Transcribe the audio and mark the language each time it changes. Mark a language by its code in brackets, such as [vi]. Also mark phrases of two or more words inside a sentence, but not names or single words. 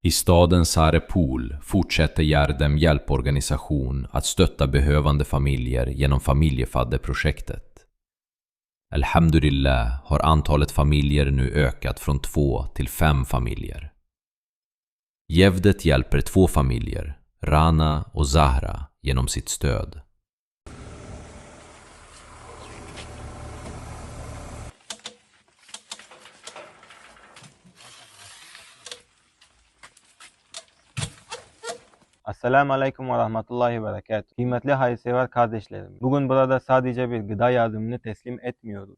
[sv] I staden Sarepol fortsätter Yardem hjälporganisation att stötta behövande familjer genom familjefadderprojektet. Alhamdulillah har antalet familjer nu ökat från 2 till 5 familjer. Gevdet hjälper 2 familjer, Rana och Zahra, genom sitt stöd. [ar] السلام عليكم ورحمة الله وبركاته. [tr] Kıymetli hayırsever kardeşlerim, bugün burada sadece bir gıda yardımını teslim etmiyoruz.